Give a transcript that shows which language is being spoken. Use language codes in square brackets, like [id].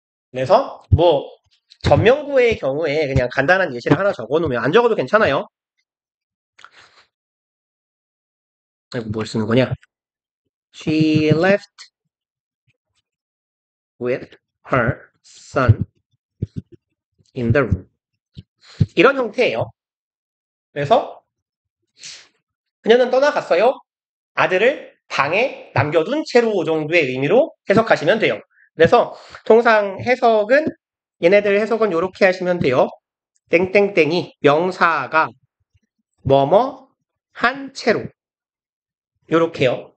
[ko] 그래서 뭐 전명구의 경우에 그냥 간단한 예시를 하나 적어 놓으면 안 적어도 괜찮아요. 뭘 쓰는 거냐? [en] She left with her son in the room. [ko] 이런 형태예요. 그래서 그녀는 떠나갔어요. 아들을 방에 남겨둔 채로 정도의 의미로 해석하시면 돼요. 그래서 통상 해석은 얘네들 해석은 이렇게 하시면 돼요. 땡땡땡이 명사가 뭐뭐 한 채로 요렇게요.